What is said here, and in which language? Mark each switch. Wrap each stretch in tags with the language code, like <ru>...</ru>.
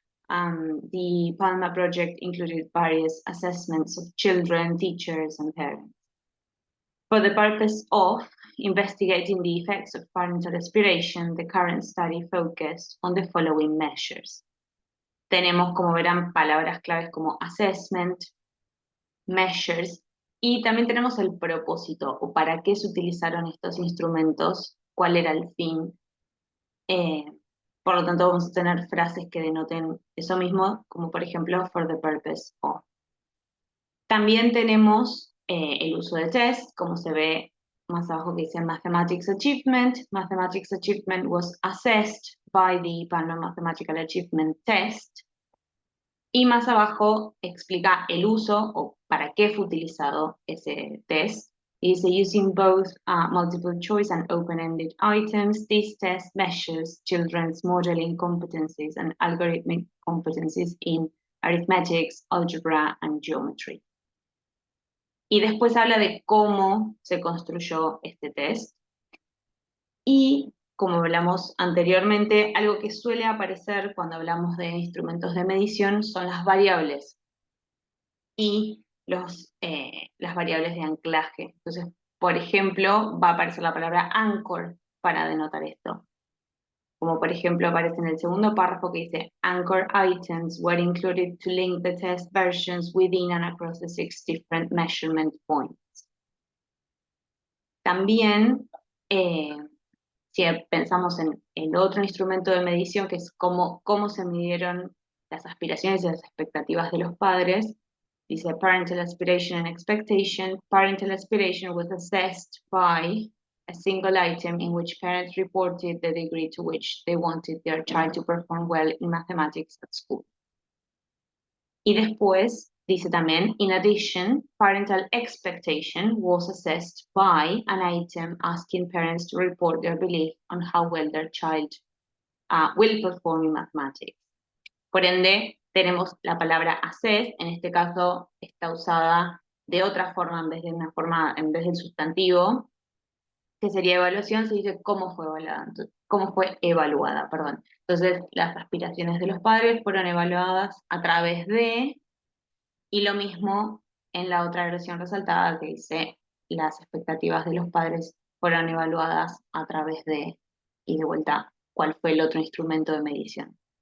<en>The PALMA project included various assessments of children, teachers, and parents. For the purpose of investigating the effects of parental aspiration, the current study focused on the following measures.</en> <es>Tenemos, como verán, palabras claves como assessment, measures, y también tenemos el propósito, o para qué se utilizaron estos instrumentos, cuál era el fin. Por lo tanto, vamos a tener frases que denoten eso mismo, como por ejemplo,</es> <en>for the purpose of.</en> <es>También tenemos el uso de test, como se ve más abajo que dice Mathematics Achievement.</es> <en>Mathematics Achievement was assessed by the PALMA Mathematical Achievement Test.</en> <es>Y más abajo explica el uso o para qué fue utilizado ese test. Y dice,</es> <en>using both multiple choice and open-ended items, this test measures children's modeling competencies and algorithmic competencies in arithmetics, algebra, and geometry.</en> <es>Y después habla de cómo se construyó este test. Y como hablamos anteriormente, algo que suele aparecer cuando hablamos de instrumentos de medición son las variables y las variables de anclaje. Entonces, por ejemplo, va a aparecer la palabra anchor para denotar esto. como por ejemplo aparece en el segundo párrafo que dice</es> <en>anchor items were included to link the test versions within and across the 6 different measurement points.</en> <es>También, si pensamos en el otro instrumento de medición, que es cómo se midieron las aspiraciones y las expectativas de los padres, dice</es> <en>parental aspiration and expectation. Parental aspiration was assessed by a single item in which parents reported the degree to which they wanted their child to perform well in mathematics at school.</en> <es>Y después dice también,</es> <en>in addition, parental expectation was assessed by an item asking parents to report their belief on how well their child will perform in mathematics.</en> <es>Por ende, tenemos la palabra assess, en este caso está usada de otra forma en vez del sustantivo, que sería evaluación, se dice cómo fue evaluada, perdón. Entonces, las aspiraciones de los padres fueron evaluadas a través de, y lo mismo en la otra versión resaltada que dice las expectativas de los padres fueron evaluadas a través de, y de vuelta, cuál fue el otro instrumento de medición.</es>